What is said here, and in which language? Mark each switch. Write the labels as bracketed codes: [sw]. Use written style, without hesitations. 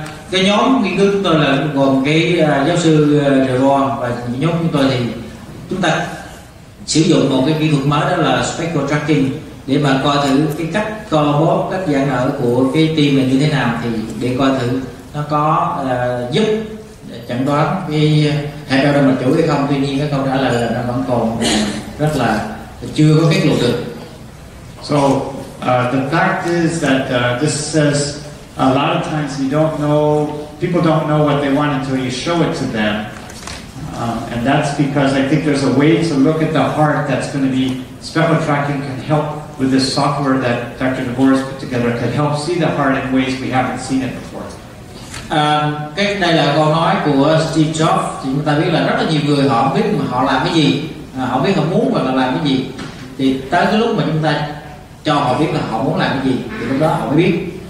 [vi] Cái nhóm nghiên cứu chúng tôi là gồm cái giáo sư Revon và nhóm chúng tôi thì chúng ta sử dụng một cái kỹ thuật mới, đó là speckle tracking, để mà coi thử cái cách co bóp, cách giãn nở của cái tim này như thế nào, thì để coi thử nó có giúp chẩn đoán cái hẹp eo động mạch chủ hay không. Tuy nhiên cái câu trả lời là nó vẫn còn rất là chưa có kết luận được. [en] So the fact is that this says a lot of times you don't know, people don't know what they want until you show it to them, and that's because I think there's a way to look at the heart that's going to be speckle tracking can help with this software that Dr. DeVore put together, can help see the heart in ways we haven't seen it before. [vi] Cái đây là câu nói của Steve Jobs. Thì chúng ta biết là rất là nhiều người họ không biết mà họ làm cái gì, họ biết họ muốn và làm cái gì, thì tới cái lúc mà chúng ta cho họ biết là họ muốn làm cái gì thì lúc đó họ mới biết.